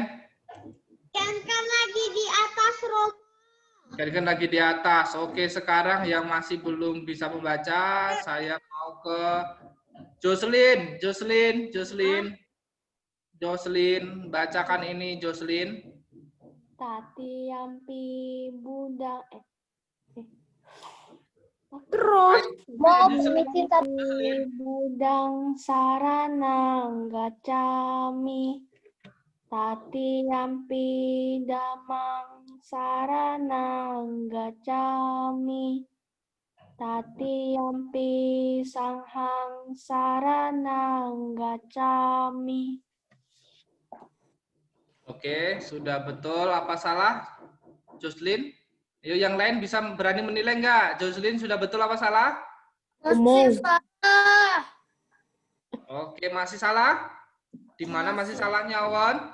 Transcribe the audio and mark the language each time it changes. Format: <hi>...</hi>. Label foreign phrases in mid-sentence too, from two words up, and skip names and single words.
<id>Kan lagi di atas, Romo. Kan lagi di atas. Oke, sekarang yang masih belum bisa membaca, saya mau ke Jocelyn, bacakan ini Jocelyn.</id> <pi>Tatiyampi budang</pi> <id>Terus</id> <pi>budang saranang gacami. Tatiyampi damang saranang gacami. Tatiyampi sanghang saranang gacami.</pi> <id>Oke, sudah betul. Apa salah? Jocelyn? Ayo yang lain bisa berani menilai nggak? Jocelyn sudah betul apa salah? masih salah. Oke, masih salah? Di mana masih salahnya, Wan?</id>